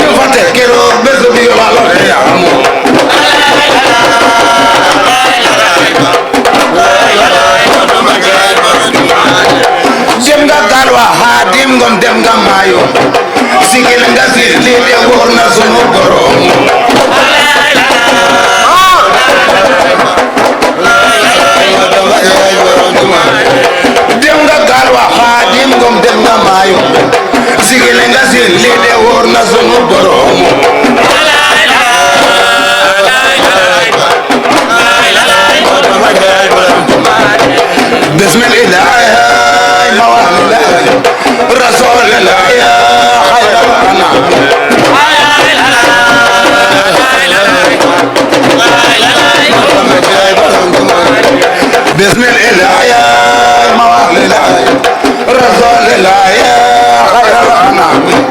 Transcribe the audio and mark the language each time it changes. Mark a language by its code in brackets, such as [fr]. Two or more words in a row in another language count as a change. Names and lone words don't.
[wo] woote keroog bés bi wàllu xiyaamu dem nga galwa Khadim Ngom dem nga maayo sigil nga si lii de wóor na sunu borom dem nga galwa Khadim Ngom dem nga maayo sigil nga si lii de wóor na sunu borom [ar] بسم الإله موالي رسول الله يا خير الأنام بسم الإله يا موالي رسول الله يا خير الأنام